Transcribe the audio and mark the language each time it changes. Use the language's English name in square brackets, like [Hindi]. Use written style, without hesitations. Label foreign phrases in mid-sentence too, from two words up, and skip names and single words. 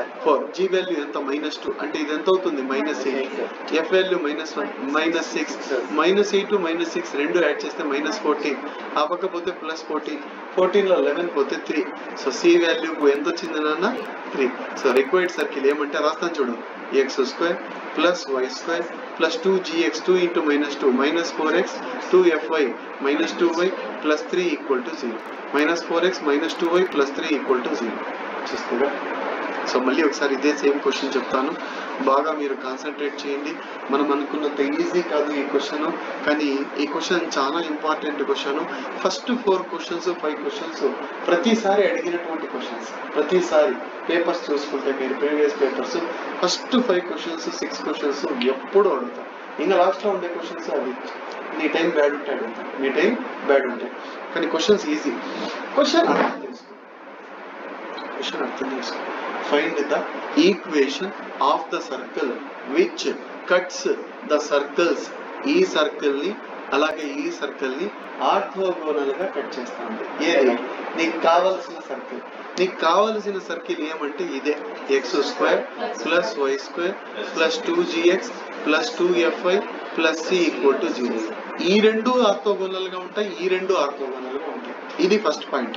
[Telugu] 4 g వాల్యూ ఎంత -2 అంటే ఇది ఎంత అవుతుంది -8 f వాల్యూ -1 -6 -8 -6 రెండు యాడ్ చేస్తే -14 ఆ పక్క పోతే +14 14 లో 11 పోతే 3 సో c వాల్యూ ఎంత వచ్చింది నాన్న 3 సో [English] required circle [Telugu] ఏమంటే రాస్తాను చూడు x² + y² + 2gx 2 × -2 -4x 2fy -2y + 3 = 0 -4x -2y + 3 = 0 చూస్తారా సో మళ్ళీ ఒకసారి ఇదే [English] same question [Telugu] చెప్తాను బాగా మీరు కాన్సన్ట్రేట్ చేయండి మనం అనుకున్నంత ఈజీ కాదు ఈ క్వశ్చన్ కానీ ఈ క్వశ్చన్ చాలా [English] important question first 4 questions 5 questions [Telugu] ప్రతిసారి అడిగినటువంటి క్వశ్చన్స్ ప్రతిసారి పేపర్స్ చూసుకుంటే మీరు [English] previous papers first 5 questions 6 questions [Telugu] ఎప్పుడు అడుగుతారు ఇంకా లాస్ట్లో ఉండే క్వశ్చన్స్ అవి నీ [English] time bad [Telugu] ఉంటే అడుగుతారు మీ [English] time bad [Telugu] ఉంటాయి కానీ [English] questions easy question [Telugu] అర్థం చేసుకో [English] find the equation of the circle which cuts the circles [Telugu] ఈ సర్కిల్ ని అలాగే ఈ సర్కిల్ ని ఆర్థోగోనల్ గా కట్ చేస్తుంది ఏది నీకు కావాల్సిన సర్కిల్ ఏమంటే ఇదే x² + y² + 2gx + 2fy + c = 0 ఈ రెండు ఆర్థోగోనల్ గా ఉంటాయి ఈ రెండు ఆర్థోగోనల్ గా ఉంటాయి ఇది [English] first point